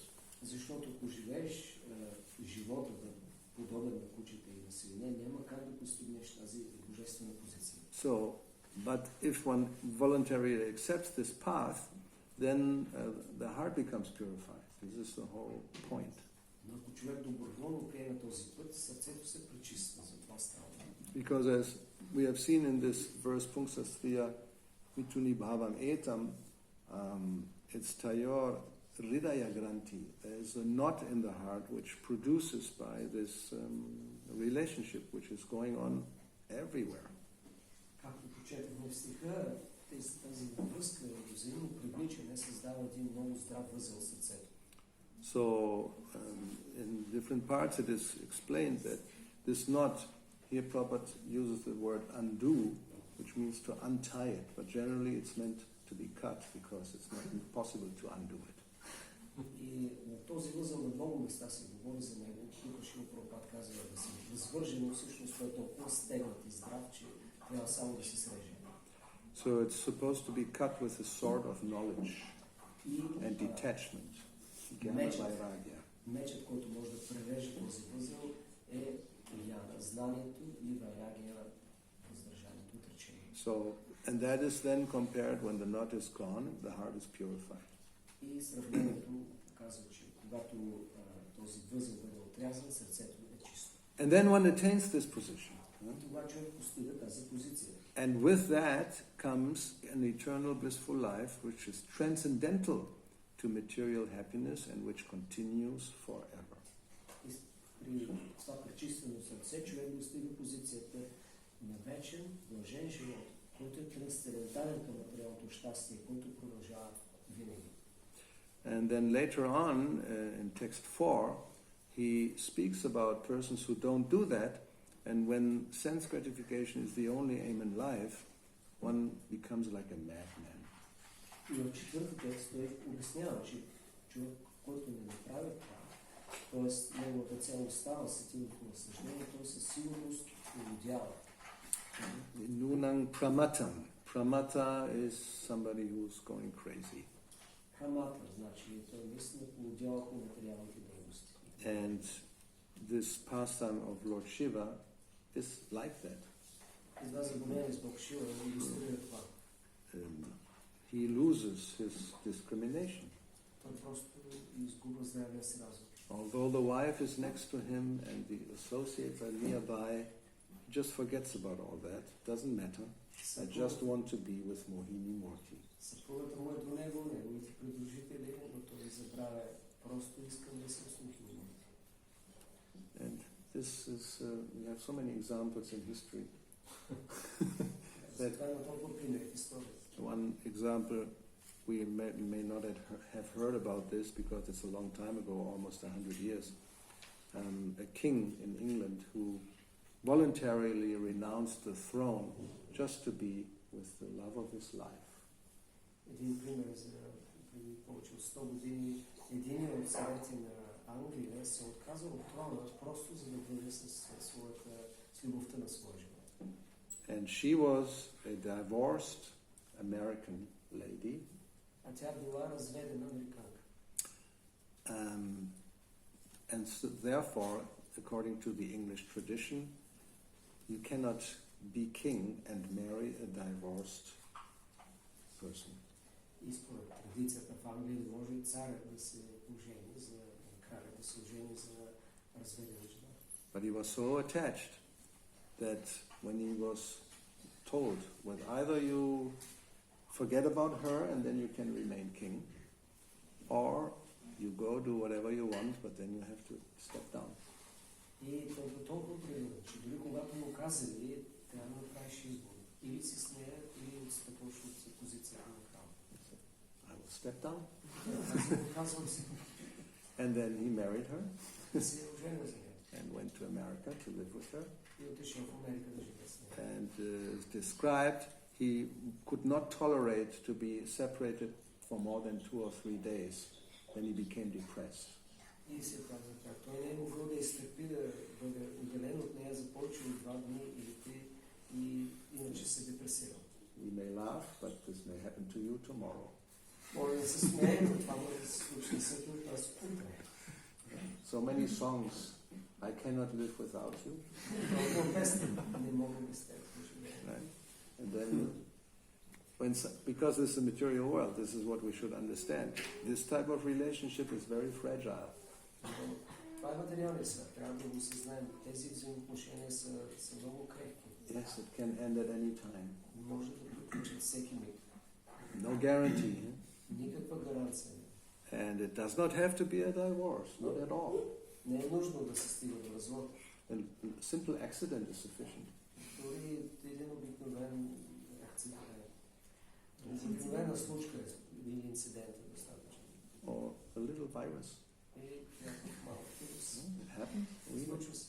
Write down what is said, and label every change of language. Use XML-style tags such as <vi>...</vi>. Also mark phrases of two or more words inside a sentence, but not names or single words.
<bg>Защото ако живееш живота подобен на кучета и на свине, няма как да постигнеш тази божествена позиция.</bg> <en>So, but if one voluntarily accepts this path, then the heart becomes purified. This is the whole point.</en> <bg>Но ако човек доброволно приеме този път, сърцето се пречиства, за това става.</bg> <en>Because as we have seen in this verse,</en> <sa>Pungsastriya Mituni Bhavam Etam, it's Tayor Hridaya Granthi.</sa> <en>There is a knot in the heart which produces by this relationship which is going on everywhere.</en> <bg>Както прочетохме в стиха, тази връзка и взаимно привличане създава един много здрав възел в сърцето.</bg> <en>So, in different parts it is explained that this knot, here Prabhupada uses the word undo, which means to untie it, but generally it's meant to be cut because it's not possible to undo it.</en> <bg>И на този възел на много места се говори за него. Тук Шрила Прабхупад казва да се възвържи, но всъщност той е толкова стегнат и здрав, че трябва само да се среже.</bg> <en>So it's supposed to be cut with a sword of knowledge and detachment.</en> <sa>Jnana vairagya.</sa> <bg>Мечът, който може да пререже този възел, е яна, знанието и вайрагия, въздържанието, отречение.</bg> <en>So, and that is then compared when the knot is gone, the heart is purified.</en> <bg>И сравнението казва, че когато този възел бъде отрязан, сърцето е чисто.</bg> <en>And then one attains this position.</en> <bg>Това човек постига тази позиция.</bg> <en>And with that comes an eternal blissful life which is transcendental to material happiness and which continues forever.</en> <bg>И при това пречистено сърце човек достига позицията на вечен, блажен живот, който е трансцендентален към материалното щастие, който продължава винаги.</bg> <en>And then later on, in text 4, he speaks about persons who don't do that, and when sense gratification is the only aim in life, one becomes like a madman.</en> <bg>И в четвърти текст той обяснява, че човек, който не направи това, т.е. неговата цел остава сетивното наслаждение, той със сигурност улудява.</bg> <sa>Nunang pramatam.</sa> <en>Pramata is somebody who's going crazy.</en> <bg>Прамата, значи той наистина улудява по материалните дейности.</bg> <en>And this pastime of Lord Shiva is like that.</en> <bg>Това заболение с Бог Шива не достига това.</bg> <en>He loses his discrimination.</en> <bg>Той просто изгубва здравия си разум.</bg> <en>Although the wife is next to him and the associates are nearby, he just forgets about all that. Doesn't matter. I just want to be with Mohini Murti.</en> <bg>Съпругата му е до него, неговите придружители, но той забравя. Просто искам да се с Mohini Murti.</bg> <en>And this is, we have so many examples in history. One example, we may not have heard about this because it's a long time ago, almost 100 years. A king in England who voluntarily renounced the throne just to be with the love of his life.</en> <bg>Един пример за преди повече от 100 години, един от царете на Англия се отказа от трона просто за да бъде с любовта на своя живот.</bg> <en>And she was a divorced American lady.</en> <bg>А тя била разведена американка.</bg> <en>And so therefore, according to the English tradition, you cannot be king and marry a divorced person.</en> <bg>И според традицията в Англия не може царят да се ожени за краля да се ожени за разведена жена.</bg> <en>But he was so attached that when he was told, well, either you forget about her and then you can remain king, or you go do whatever you want, but then you have to step down.</en> <bg>И той бе толкова принуден, че дори когато му казали, трябва да направиш избор. Или си с нея, или отстъпваш от позицията на крал.</bg> <en>I will step down.</en> <bg>Казвам се.</bg> <en>And then he married her</en> <bg>Се оженил за нея.</bg> <en>and went to America to live with her.</en> <bg>И отишъл в Америка да живее с нея.</bg> <en>And described he could not tolerate to be separated for more than 2 or 3 days. Then he became depressed.</en> <bg>И се казва така. Той не е могъл да изтърпи да бъде отделен от нея за повече от 2 дни или 3 и иначе се депресирал.</bg> <en>We may laugh, but this may happen to you tomorrow.</en> <bg>Може да се смеем, но това може да се случи всеки от нас утре.</bg> <en>So many songs, I cannot live without you.</en> <bg>Толкова песни, не мога без теб да живея.</bg> <en>Right? And then, because this is a material world, this is what we should understand. This type of relationship is very fragile.</en> <bg>Това е материалния свят. Трябва да го съзнаем. Тези взаимоотношения са много крехки.</bg> <en>Yes, it can end at any time.</en> <bg>Може да приключат всеки миг.</bg> <en>No guarantee.</en> <bg>Никаква гаранция.</bg> <en>And it does not have to be a divorce, not at all.</en> <bg>Не е нужно да се стига до развод.</bg> <en>A simple accident is sufficient.</en> <bg>Дори един обикновен акцидент. Обикновена случка или инцидент е достатъчно.</bg> <en>Or a little virus.</en> <bg>И някакъв малък вирус.</bg> <en>It happens.</en> <bg>Случва се.</bg>